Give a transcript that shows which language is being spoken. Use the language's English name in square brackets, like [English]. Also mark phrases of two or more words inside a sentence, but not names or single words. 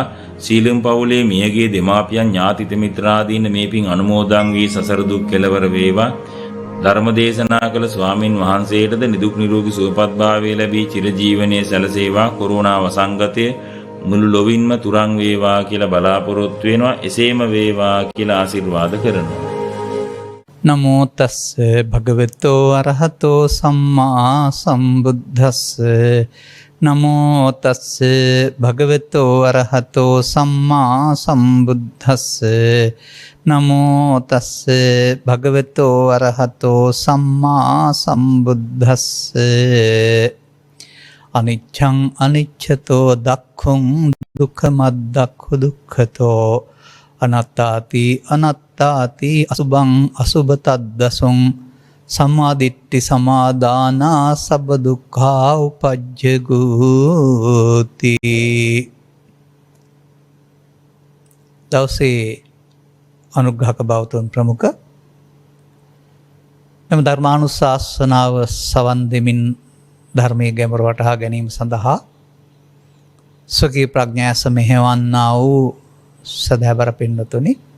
[Sinhala] සීලම් පවුලේ මියගේ දෙමාපියන් ඥාතිත මිත්‍රාදීන් මේ පින් අනුමෝදන් වී සසර දුක් කෙලවර වේවා. ධර්ම දේශනා කළ ස්වාමින් වහන්සේටද නිදුක් නිරෝගී සුවපත් භාවය ලැබී චිරජීවනයේ සැලසේවා. කොරෝනා වසංගතය මුළු ලොවින්ම තුරන් වේවා කියලා බලාපොරොත්තු වෙනවා. එසේම වේවා කියලා ආශිර්වාද කරනවා. [Pali] නමෝ තස්ස භගවතෝ අරහතෝ සම්මා සම්බුද්දස්ස. නමෝ තස්ස භගවතෝ අරහතෝ සම්මා සම්බුද්දස්ස. නමෝ තස්ස භගවතෝ අරහතෝ සම්මා සම්බුද්දස්ස. අනිච්ඡං අනිච්ඡතෝ දක්ඛං දුක්ඛමද්දක්ඛ දුක්ඛතෝ අනාත්තාති අනාත්තාති අසුභං අසුභතද්දසං සමාදිට්ඨි සමාදානා සබ්බ දුක්ඛා උපජ්ජගෝති. [Sinhala] දවසේ අනුග්‍රහක බෞද්ධ ප්‍රමුඛ මෙම ධර්මානුශාසනාව සවන් දෙමින් ධර්මයේ ගැඹුර වටහා ගැනීම සඳහා ස්වකීය ප්‍රඥාස මෙහෙවන්නා වූ සදහබර පින්නතුනි,